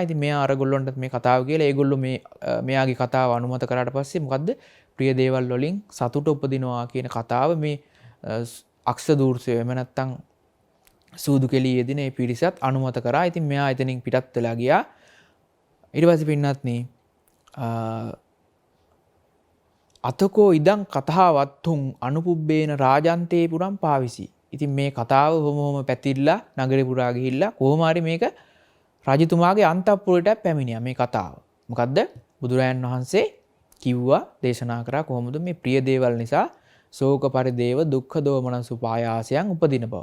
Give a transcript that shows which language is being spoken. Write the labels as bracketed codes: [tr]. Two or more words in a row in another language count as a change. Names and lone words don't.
[si] ඉතින් මෙයා අරගොල්ලන්ටත් මේ කතාව කියලා ඒගොල්ලෝ මෙයාගේ කතාව අනුමත කරාට පස්සේ මොකද්ද? ප්‍රිය දේවල් වලින් සතුට උපදිනවා කියන කතාව මේ අක්ෂ දූර්සය එම නැත්තම් සූදු කෙලිය යෙදින මේ පිරිසත් අනුමත කරා. ඉතින් මෙයා එතනින් පිටත් වෙලා ගියා. ඊට පස්සේ පින්නත්නි [pi] අතකෝ ඉදං කතාවත්තුන් අනුපුබ්බේන රාජන්තේ පුරම් පාවිසි. [si] ඉතින් මේ කතාව හොම පැතිරලා නගරේ පුරා ගිහිල්ලා කොහොම හරි මේක රජතුමාගේ අන්තපුරයට පැමිණියා මේ කතාව. මොකද්ද? බුදුරජාණන් වහන්සේ කිව්වා දේශනා කරා කොහොමද මේ ප්‍රිය දේවල් නිසා ශෝක පරිදේව දුක්ඛ දෝමනස් උපායාසයන් උපදින බව.